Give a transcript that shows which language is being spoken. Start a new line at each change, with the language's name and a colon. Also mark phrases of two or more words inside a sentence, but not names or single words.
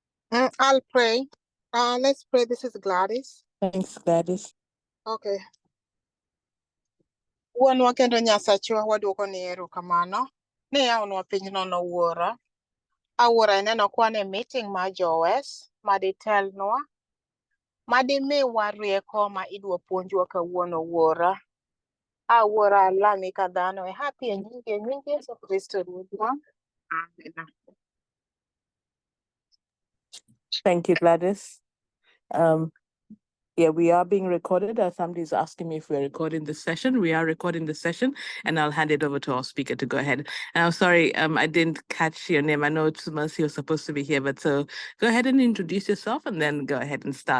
English: I'll pray. Let's pray. This is Gladys. Thanks, Gladys. Okay.
Luo (Kenya and Tanzania): Wuonwa kendo Nyasachwa waduoko ni erokamano ni yawnwa pinyno wuora. Awuora ineno kwan e meeting mar Jowes maditelnwa madimiwa rieko ma idwa puonjwa kawuono wuora. Awuora alami ka dhano e happy e nying Yesu Kristo Ruodhwa. Amen.
English: Thank you, Gladys. Yeah, we are being recorded. Somebody's asking me if we're recording this session. We are recording the session, and I'll hand it over to our speaker to go ahead. And I'm sorry, I didn't catch your name. I know it's Mercy was supposed to be here, but so go ahead and introduce yourself and then go ahead and start.